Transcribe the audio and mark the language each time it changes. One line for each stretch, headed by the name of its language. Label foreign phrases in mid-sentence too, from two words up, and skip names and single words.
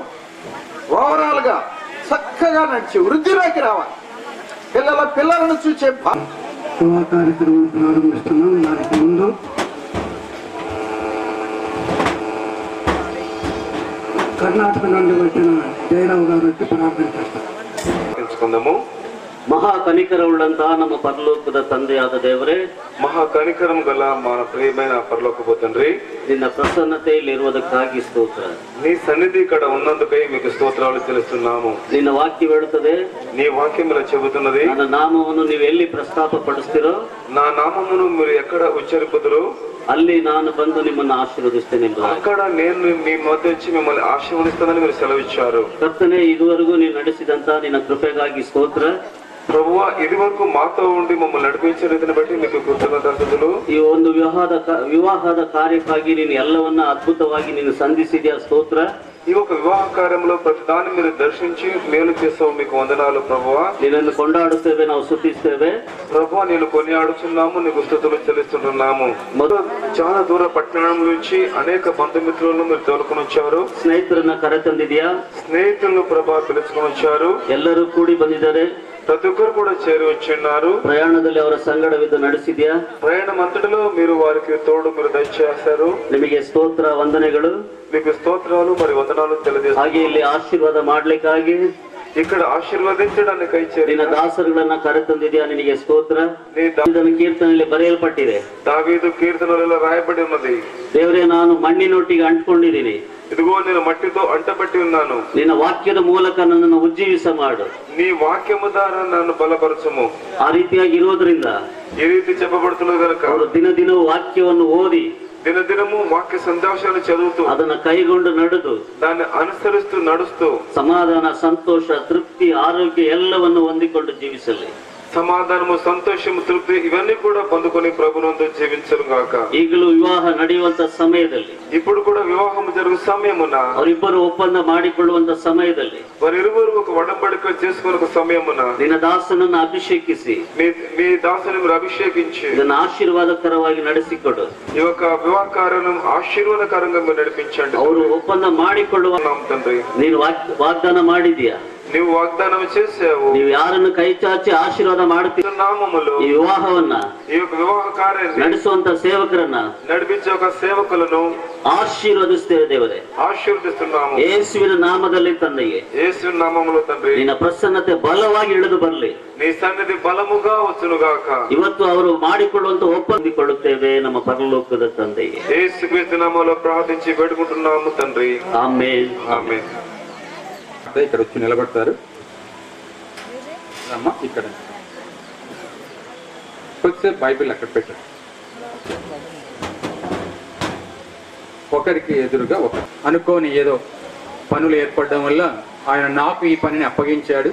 Telugu: ఓవరాల్ గా చక్కగా నడిచి వృద్ధిలోకి రావాలి. పిల్లలను చూసే వివాహ కార్యక్రమం ప్రారంభిస్తున్నాం. దానికి ముందు కర్ణాటక నుండి వచ్చిన జయరావు గారు వచ్చి ప్రార్థన చేస్తారు.
Kannada: ಮಹಾ ಕನಿಕರವುಳ್ಳಂತ ನಮ್ಮ ಪರಲೋಕದ ತಂದೆಯಾದ ದೇವರೇ,
Telugu: మహా కనికరం గల మన ప్రియమైన పరలోకపు తండ్రి,
Kannada: ನಿನ್ನ ಪ್ರಸನ್ನತೆಯಲ್ಲಿ ಇರುವುದಕ್ಕಾಗಿ ಸ್ತೋತ್ರ.
Telugu: నీ సన్నిధి ఇక్కడ ఉన్నందుకై మీకు స్తోత్రాలు చెల్లిస్తున్నాము.
Kannada: ನಿನ್ನ ವಾಕ್ಯ ಹೇಳುತ್ತದೆ,
Telugu: నీ వాక్యములో చెబుతున్నది,
Kannada: ನನ್ನ ನಾಮವನ್ನು ನೀವು ಎಲ್ಲಿ ಪ್ರಸ್ತಾಪ ಪಡಿಸ್ತೀರೋ
Telugu: నా నామమును మీరు ఎక్కడ ఉచ్చరిపుదురో
Kannada: ಅಲ್ಲಿ ನಾನು ಬಂದು ನಿಮ್ಮನ್ನು ಆಶೀರ್ವದಿಸ್ತೇನೆ.
Telugu: అక్కడ నేను మీ మధ్య వచ్చి మిమ్మల్ని ఆశీర్వదిస్తానని మీరు సెలవిచ్చారు.
Kannada: ಕರ್ತನೆ, ಇದುವರೆಗೂ ನೀವು ನಡೆಸಿದಂತ ನಿನ್ನ ಕೃಪೆಗಾಗಿ ಸ್ತೋತ್ರ.
Telugu: ప్రభువా, ఇది వరకు మాతో ఉండి మమ్మల్ని నడిపించే రీతిని బట్టి మీకు కృతజ్ఞతలు.
Kannada: ಈ ಒಂದು ವಿವಾಹದ ಕಾರ್ಯಕ್ಕಾಗಿ ನೀನು ಎಲ್ಲವನ್ನ ಅದ್ಭುತವಾಗಿ ನೀನು ಸಂಧಿಸಿದ್ಯಾ, ಸ್ತೋತ್ರ.
Telugu: ఈ ఒక వివాహ కార్యంలో ప్రతి దాన్ని మీరు దర్శించి మేలు చేస్తావు, మీకు వందనాలు ప్రభువా. నిన్ను కొండాడుస్తేವೆ,
Kannada: ನಾವು ಸ್ತುತಿಸ್ತೇವೆ
Telugu: ప్రభువా. నేను కొనియాడుచున్నాము, నీకు స్తుతులు చెల్లిస్తుంటున్నాము. చాలా దూర పట్టణం నుంచి అనేక బంధుమిత్రులను మీరు తోలుకొని వచ్చారు.
Kannada: ಸ್ನೇಹಿತರನ್ನ ಕರೆ ತಂದಿದ್ಯಾ?
Telugu: స్నేహితులను ప్రభా పిలుచుకొని వచ్చారు.
Kannada: ಎಲ್ಲರೂ ಕೂಡಿ ಬಂದಿದ್ದಾರೆ.
Telugu: ప్రతి ఒక్కరు కూడా చేరి వచ్చిన్నారు.
Kannada: ಪ್ರಯಾಣದಲ್ಲಿ ಅವರ ಸಂಗಡವಿದ್ದು ನಡೆಸಿದ್ಯಾ?
Telugu: ప్రయాణం అంతటిలో మీరు వారికి తోడు మీరు దయచేశారు.
Kannada: ನಿಮಗೆ ಸ್ತೋತ್ರ, ವಂದನೆಗಳು.
Telugu: మీకు స్తోత్రాలు మరి వందనాలు తెలియజేస్తారు.
Kannada: ಹಾಗೆ ಇಲ್ಲಿ ಆಶೀರ್ವಾದ ಮಾಡ್ಲಿಕ್ಕಾಗಿ
Telugu: ఇక్కడ ఆశీర్వదించడానికై
Kannada: ನಿನ್ನ ದಾಸರುಗಳನ್ನ ಕರೆ ತಂದಿದ್ಯಾ, ನಿನಗೆ ಸ್ತೋತ್ರ. ಇದನ್ನು ಕೀರ್ತನೆಯಲ್ಲಿ ಬರೆಯಲ್ಪಟ್ಟಿದೆ,
Telugu: దావీదు కీర్తనలలో రాయబడి ఉన్నది.
Kannada: ದೇವರೇ, ನಾನು ಮಣ್ಣಿನೊಟ್ಟಿಗೆ ಅಂಟ್ಕೊಂಡಿದ್ದೀನಿ.
Telugu: ఇదిగో నేను మట్టితో అంటబట్టి ఉన్నాను.
Kannada: ನಿನ್ನ ವಾಕ್ಯದ ಮೂಲಕ ನನ್ನನ್ನು ಉಜ್ಜೀವಿಸ ಮಾಡು.
Telugu: నీ వాక్యము ద్వారా నన్ను బలపరచుము.
Kannada: ಆ ರೀತಿಯಾಗಿ ಇರೋದ್ರಿಂದ
Telugu: ఈ రీతి చెప్పబడుతున్నది కనుక
Kannada: ಅವರು ದಿನ ದಿನ ವಾಕ್ಯವನ್ನು ಓದಿ
Telugu: దినదినము వాక్య సందేశాలు చదువుతూ
Kannada: ಅದನ್ನ ಕೈಗೊಂಡು ನಡೆದು
Telugu: దాన్ని అనుసరిస్తూ నడుస్తూ
Kannada: ಸಮಾಧಾನ, ಸಂತೋಷ, ತೃಪ್ತಿ, ಆರೋಗ್ಯ ಎಲ್ಲವನ್ನು ಹೊಂದಿಕೊಂಡು ಜೀವಿಸಲಿ.
Telugu: సమాధానము, సంతోషము, తృప్తి ఇవన్నీ కూడా పొందుకొని ప్రభునందు జీవించరు గాక.
Kannada: ಈಗಲೂ ವಿವಾಹ ನಡೆಯುವಂತ ಸಮಯದಲ್ಲಿ,
Telugu: ఇప్పుడు కూడా వివాహం జరుగు సమయమున,
Kannada: ಅವರಿಬ್ಬರು ಒಪ್ಪಂದ ಮಾಡಿಕೊಳ್ಳುವಂತ ಸಮಯದಲ್ಲಿ,
Telugu: వారిరువురు ఒక ఒడంబడిక చేసుకునే ఒక సమయమున
Kannada: ನಿನ್ನ ದಾಸನನ್ನು ಅಭಿಷೇಕಿಸಿ
Telugu: మీ దాసుని మీరు అభిషేకించి
Kannada: ಇದನ್ನು ಆಶೀರ್ವಾದಕರವಾಗಿ ನಡೆಸಿಕೊಡು.
Telugu: ఈ యొక్క వివాహ కార్యం ఆశీర్వాదకరంగా మీరు నడిపించండి.
Kannada: ಅವರು ಒಪ್ಪಂದ ಮಾಡಿಕೊಳ್ಳುವ
Telugu: తండ్రి,
Kannada: ನೀನು ವಾಗ್ದಾನ ಮಾಡಿದೀಯಾ,
Telugu: నీవు వాగ్దానం చేసావు.
Kannada: ನೀವು ಯಾರನ್ನು ಕೈ ಚಾಚಿ ಆಶೀರ್ವಾದ ಮಾಡುತ್ತೀರ,
Telugu: నామములో
Kannada: ಈ ವಿವಾಹವನ್ನ
Telugu: ఈ యొక్క వివాహ కార్యాన్ని
Kannada: ನಡೆಸುವಂತ ಸೇವಕರನ್ನ
Telugu: నడిపించే ఒక సేవకులను
Kannada: ಆಶೀರ್ವದಿಸ್ತೇವೆ ದೇವರೇ.
Telugu: ఆశీర్వదిస్తున్నాము
Kannada: ಯೇಸುವಿನ ನಾಮದಲ್ಲಿ ತಂದೆಯೇ,
Telugu: యేసు నామములో తండ్రి.
Kannada: ನಿನ್ನ ಪ್ರಸನ್ನತೆ ಬಲವಾಗಿ ಇಳಿದು ಬರಲಿ.
Telugu: నీ సన్నిధి బలముగా వచ్చునుగాక.
Kannada: ಇವತ್ತು ಅವರು ಮಾಡಿಕೊಳ್ಳುವಂತ ಒಪ್ಪಂದಿಕೊಳ್ಳುತ್ತೇವೆ ನಮ್ಮ ಪರಲೋಕದ ತಂದೆಯೇ.
Telugu: యేసుక్రీస్తు నామములో ప్రార్థించి వేడుకుంటున్నాము తండ్రి.
Kannada: ಆಮೆನ್.
Telugu: ఆమేన్. ఇక్కడ వచ్చి నిలబడతారు. అమ్మ ఇక్కడ కొద్దిసేపు బైబిల్ అక్కడ పెట్టారు. ఒకరికి ఎదురుగా ఒకరు అనుకోని ఏదో పనులు ఏర్పడడం వల్ల ఆయన నాకు ఈ పనిని అప్పగించాడు.